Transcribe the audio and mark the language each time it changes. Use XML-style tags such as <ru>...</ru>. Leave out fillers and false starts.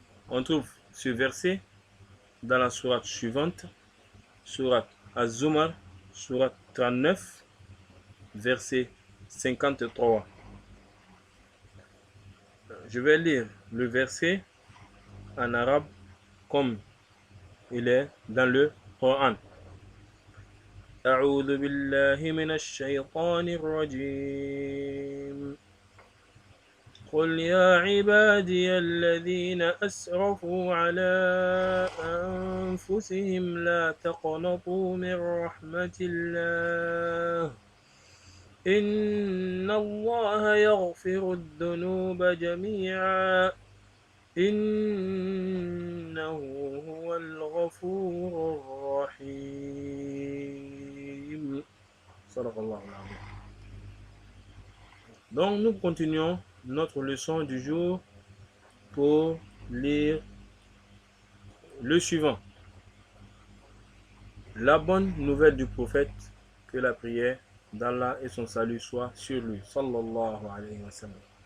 <fr>On trouve ce verset dans la sourate suivante, sourate Az-Zumar, sourate 39, verset 53. Je vais lire le verset en arabe comme il est dans le Coran.</fr> <ar>أعوذ بالله من الشيطان الرجيم قل يا عبادي الذين أسرفوا على أنفسهم لا تقنطوا من رحمة الله إن الله يغفر الذنوب جميعا إنه هو الغفور الرحيم. صدق الله العظيم.</ar> <fr>Donc nous continuons notre leçon du jour pour lire le suivant. La bonne nouvelle du prophète, que la prière d'Allah et son salut soient sur lui,</fr> <ar>sallallahu alayhi wa sallam.</ar>